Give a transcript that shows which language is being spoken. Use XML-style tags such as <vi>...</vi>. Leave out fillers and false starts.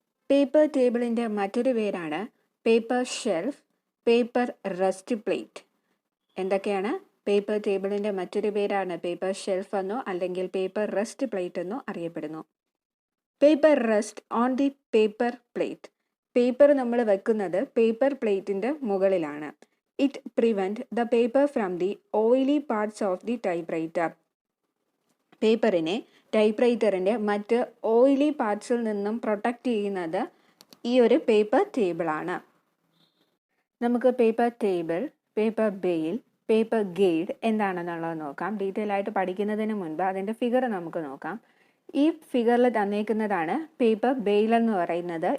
<ml>Paper ടേബിളിൻ്റെ മറ്റൊരു പേരാണ് paper shelf, paper rest plate. എന്തൊക്കെയാണ്? പേപ്പർ ടേബിളിൻ്റെ മറ്റൊരു പേരാണ് പേപ്പർ ഷെൽഫ് എന്നോ അല്ലെങ്കിൽ പേപ്പർ റെസ്റ്റ് പ്ലേറ്റ് എന്നോ അറിയപ്പെടുന്നു.</ml> <en>Paper rest on the paper plate.</en> <ml>Paper നമ്മൾ വെക്കുന്നത് പേപ്പർ പ്ലേറ്റിൻ്റെ മുകളിലാണ്.</ml> <en>It prevents the paper from the oily parts of the typewriter.</en> <ml>പേപ്പറിനെ ടൈപ്പ്റൈറ്ററിൻ്റെ മറ്റ് ഓയിലി പാർട്സിൽ നിന്നും പ്രൊട്ടക്റ്റ് ചെയ്യുന്നത് ഈ ഒരു പേപ്പർ ടേബിളാണ്. നമുക്ക് paper table, paper bail, paper guide എന്താണെന്നുള്ളത് നോക്കാം. ഡീറ്റെയിൽ ആയിട്ട് പഠിക്കുന്നതിന് മുൻപ് അതിൻ്റെ ഫിഗർ നമുക്ക് നോക്കാം. ഈ ഫിഗറിൽ തന്നേക്കുന്നതാണ് പേപ്പർ ബെയിൽ എന്ന് പറയുന്നത്.</ml>